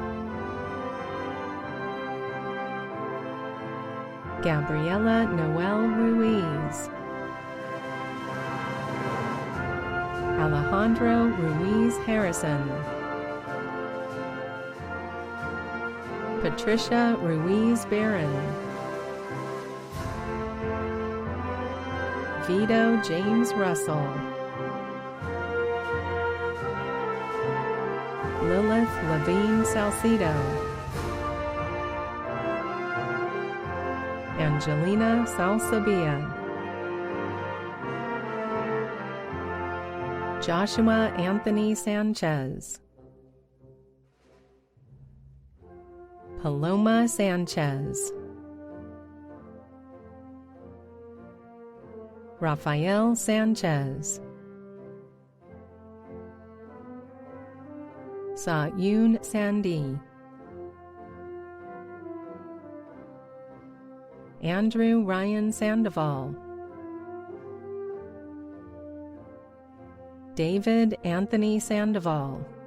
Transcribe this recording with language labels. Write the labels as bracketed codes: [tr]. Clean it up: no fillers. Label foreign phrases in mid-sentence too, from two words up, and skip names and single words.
[en] Gabriela Noel Ruiz, Alejandro Ruiz Harrison, Patricia Ruiz Barron, Vito James Russell, Lilith Levine Salcido, Angelina Salsabia, Joshua Anthony Sanchez, Paloma Sanchez, Rafael Sanchez, Sa-Yoon Sandy, Andrew Ryan Sandoval, David Anthony Sandoval,